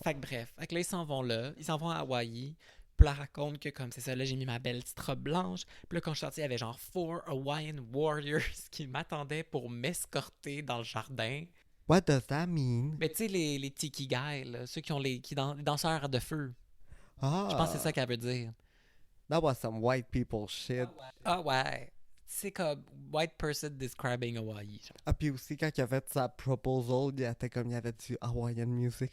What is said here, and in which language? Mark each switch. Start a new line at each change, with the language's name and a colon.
French: Fait que bref, fait que là, ils s'en vont là, ils s'en vont à Hawaï. Puis là, elle raconte que comme c'est ça, là, j'ai mis ma belle petite robe blanche. Puis là, quand je suis sortie, il y avait genre 4 Hawaiian Warriors qui m'attendaient pour m'escorter dans le jardin.
English: What does that mean?
French: Mais tu sais, les tiki guys, là, ceux qui ont les danseurs de feu. Ah, Je pense que c'est ça qu'elle veut dire.
English: that was some white people shit.
French: Ah ouais. C'est comme
English: white person describing Hawaii.
French: Genre. Ah, puis aussi, quand il a fait sa proposal, il était comme, il y avait du Hawaiian music.